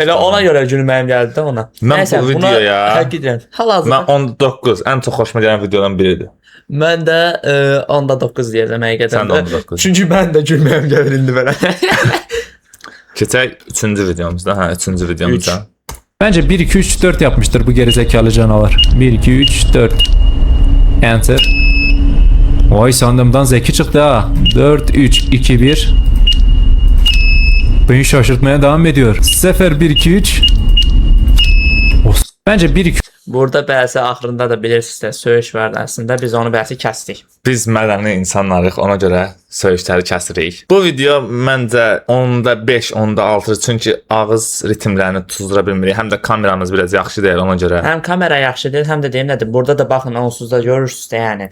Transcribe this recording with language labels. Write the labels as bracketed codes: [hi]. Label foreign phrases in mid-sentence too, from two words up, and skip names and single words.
[az] Elə ona görə gülməyim gəldi də ona. Mən bu videoya həqiqətən hal-hazırda mən 19 ən çox xoşuma gələn videolardan biridir. Mən də onda 9 deyəcəm həqiqətən. Sən də onda 9. Çünki mən də gülməyim gəlir indi belə. Keçək 3-cü videomuzda. Hə, 3-cü videomuzda. [tr] Bence 1 2 3 4 yapmıştır bu gerizekalı canavar. 1 2 3 4. Enter. Vay sandığımdan zeki çıktı ha. 4 3 2 1. Beni şaşırtmaya devam ediyor. Sefer 1 2 3. Bence 1 2 [az] Burada bəzi axırında da bilirsiniz də söyüş var əslində biz onu bəzi kəsdik. Biz mədəni insanlarıq, ona görə söyüşləri kəsirik. Bu video məncə 10-da 5, 10-da 6 çünki ağız ritmlərini tuzdura bilmirik. Həm də kameramız biraz yaxşı deyil ona görə. Həm kamera yaxşı deyil, həm də deyim nədir? Burada da baxın onsuz da görürsüz də yəni.